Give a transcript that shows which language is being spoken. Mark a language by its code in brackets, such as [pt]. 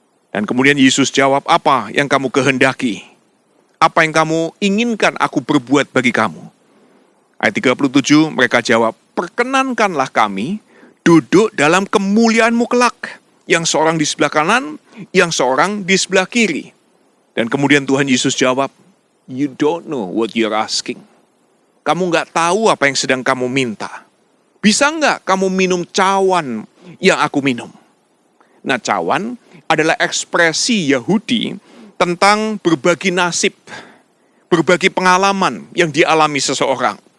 [id] Dan kemudian Yesus jawab, apa yang kamu kehendaki? Apa yang kamu inginkan aku berbuat bagi kamu? Ayat 37, mereka jawab, perkenankanlah kami duduk dalam kemuliaanmu kelak. Yang seorang di sebelah kanan, yang seorang di sebelah kiri. [en] Dan kemudian Tuhan Yesus jawab, you don't know what you're asking. [id] Kamu nggak tahu apa yang sedang kamu minta. Bisa nggak kamu minum cawan yang aku minum? Nah, cawan adalah ekspresi Yahudi tentang berbagi nasib, berbagi pengalaman yang dialami seseorang.